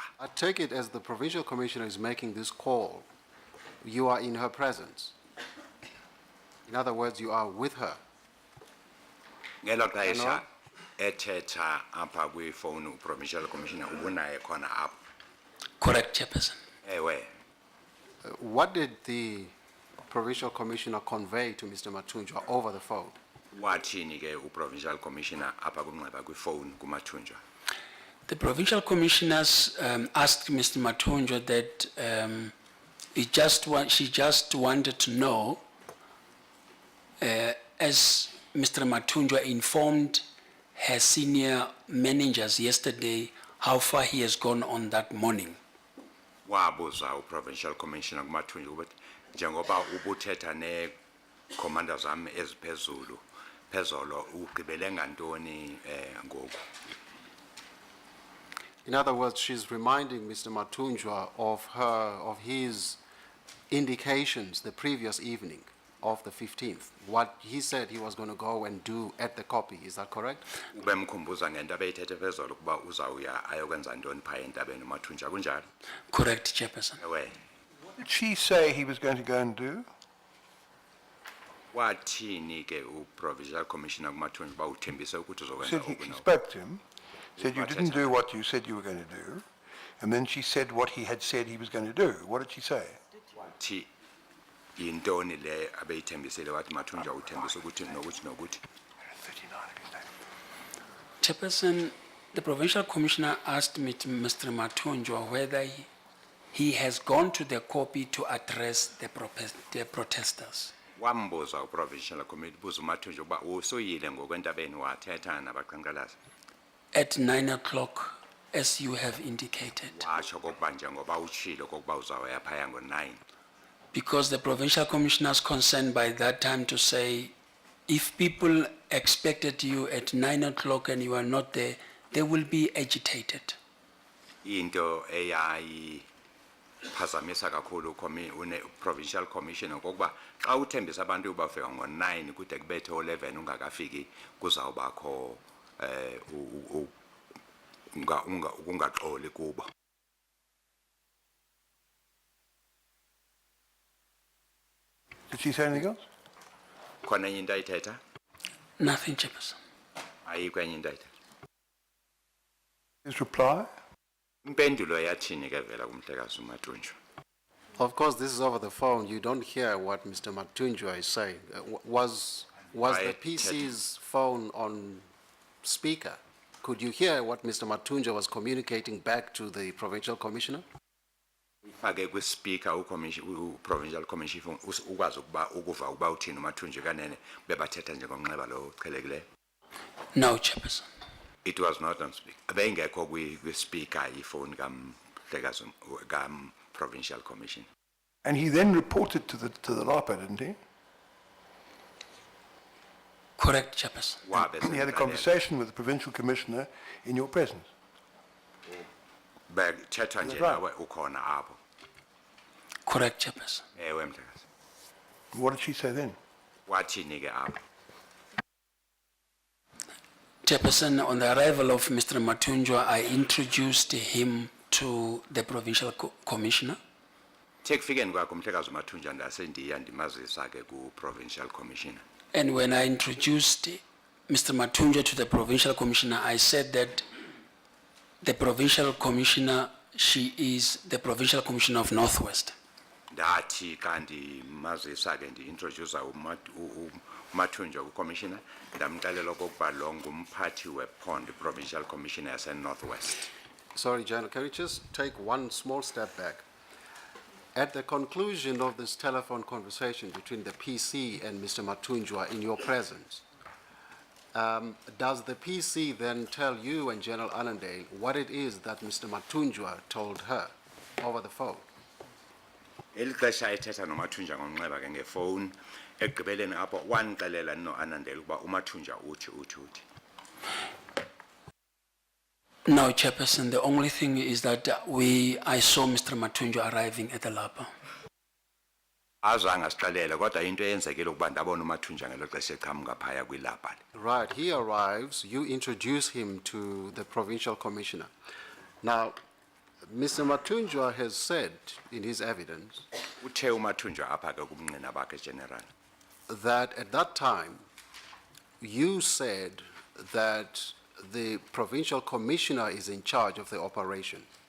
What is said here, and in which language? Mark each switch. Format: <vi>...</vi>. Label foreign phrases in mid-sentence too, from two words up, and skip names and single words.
<en>I take it as the provincial commissioner is making this call, you are in her presence. In other words, you are with her.</en> <xh>Ngelo xesha ethetha apha kwifowuni u-</xh> <en>provincial commissioner</en> <xh>ubunaye khona apho.</xh> <en>Correct, chairperson.</en> <xh>Ewe.</xh> <en>What did the provincial commissioner convey to Mr. Mathunjwa over the phone?</en> <xh>Wathini ke u-</xh> <en>provincial commissioner</en> <xh>apha kumnxeba kwifowuni kuMathunjwa?</xh> <en>The provincial commissioners asked Mr. Mathunjwa that she just wanted to know, as Mr. Mathunjwa informed her senior managers yesterday, how far he has gone on that morning.</en> <xh>Wabuza u-</xh> <en>provincial commissioner</en> <xh>kuMathunjwa ukuthi njengoba ubuthetha ne-commander zami eziphezulu phezolo ugqibele ngantoni ngoku.</xh> <en>In other words, she's reminding Mr. Mathunjwa of his indications the previous evening of the 15th, what he said he was going to go and do at the copy. Is that correct?</en> <xh>Ubemkhumbuza ngento abeyithethe phezolo ukuba uzawuya ayokwenza ntoni phaya entabeni uMathunjwa kunjalo?</xh> <en>Correct, chairperson.</en> <xh>Ewe.</xh> <en>What did she say he was going to go and do?</en> <xh>Wathini ke u-</xh> <en>provincial commissioner</en> <xh>kuMathunjwa uba uthembise ukuthi uzokwenza</xh> <en>Said she</en> <xh>okunye.</xh> <en>spoke to him, said you didn't do what you said you were going to do, and then she said what he had said he was going to do. What did she say?</en> <xh>Wathi yintoni le abeyithembisile wathi Mathunjwa uthembise ukuthi nokuthi nokuthi.</xh> <en>Chairperson, the provincial commissioner asked me, Mr. Mathunjwa, whether he has gone to the copy to address the protesters.</en> <xh>Wambuza u-</xh> <en>provincial committee</en> <xh>buza uMathunjwa ukuba usoyile ngokwentabeni wathetha nabaqhankqalazi.</xh> <en>At 9 o'clock, as you have indicated.</en> <xh>Watsho kokuba njengoba utshilo kokuba uzawuya phaya ngo-9.</xh> <en>Because the provincial commissioners concerned by that time to say, if people expected you at 9 o'clock and you are not there, they will be agitated.</en> <xh>Into eyayiphazamisa kakhulu</xh> <en>provincial commissioner</en> <xh>kokuba xa uthembisa abantu ubafika ngo-9 kude kubethe u-11 ungakafiki kuzawubakho ukungaxoli kubo.</xh> <en>Did she say anything else?</en> <xh>Khona enye into ayithetha?</xh> <en>Nothing, chairperson.</en> <xh>Ayikho enye into ayithetha.</xh> <en>His reply?</en> <xh>Impendulo yathini ke vela kumhlekazi uMathunjwa?</xh> <en>Of course, this is over the phone. You don't hear what Mr. Mathunjwa is saying. Was the PC's phone on speaker? Could you hear what Mr. Mathunjwa was communicating back to the provincial commissioner?</en> <xh>Ake kwi-speaker u-</xh> <en>provincial commissioner</en> <xh>ukwazi ukuva ukuba uthini uMathunjwa kanene bebathetha njengomnxeba lo uqhelekileyo.</xh> <en>No, chairperson. It was not on speaker.</en> <xh>Beyingekho kwi-speaker ifoni</xh> <en>provincial commission. And he then reported to the LAPA, didn't he? Correct, chairperson. And he had a conversation with the provincial commissioner in your presence.</en> <xh>Bethetha nje</xh> <en>Right.</en> <xh>nawe ukhona apho.</xh> <en>Correct, Chairperson.</en> <xh>Ewe mhlekazi.</xh> <en>What did she say then?</en> <xh>Wathini ke apho?</xh> <en>Chairperson, on the arrival of Mr. Matunjwa, I introduced him to the Provincial Commissioner.</en> <xh>Take fikeni kwakho mhlekazi uMathunjwa ndasendiya ndimazisa ke ku</xh> <en>provincial commissioner. And when I introduced Mr. Matunjwa to the Provincial Commissioner, I said that the Provincial Commissioner, she is the Provincial Commissioner of Northwest.</en> <xh>Ndathi kanti mazisa ke ndi-introduce uMathunjwa ku-commissioner ndamxelela okokuba lo ngumphathi wephondo</xh> <en>provincial commissioner</en> <xh>yase-northwest.</xh> <en>Sorry, General, can you just take one small step back? At the conclusion of this telephone conversation between the PC and Mr. Matunjwa in your presence, does the PC then tell you and General Annandale what it is that Mr. Matunjwa told her over the phone?</en> <xh>Eli xesha ethetha noMathunjwa ngomnxeba ke ngefowuni ekugqibeleni apho wanixelela no-Annandale ukuba uMathunjwa uthi.</xh> <en>No, Chairperson, the only thing is that I saw Mr. Matunjwa arriving at the Lapa.</en> <xh>Azange asixelele kodwa into eyenzekile ukuba ndabona uMathunjwa ngelo xesha eqhamuka phaya kwilapha.</xh> <en>Right, he arrives, you introduce him to the provincial commissioner. Now, Mr. Matunjwa has said in his evidence</en> <xh>Uthe uMathunjwa apha ke kubungqina bakhe general.</xh> <en>that at that time, you said that the provincial commissioner is in charge of the operation.</en>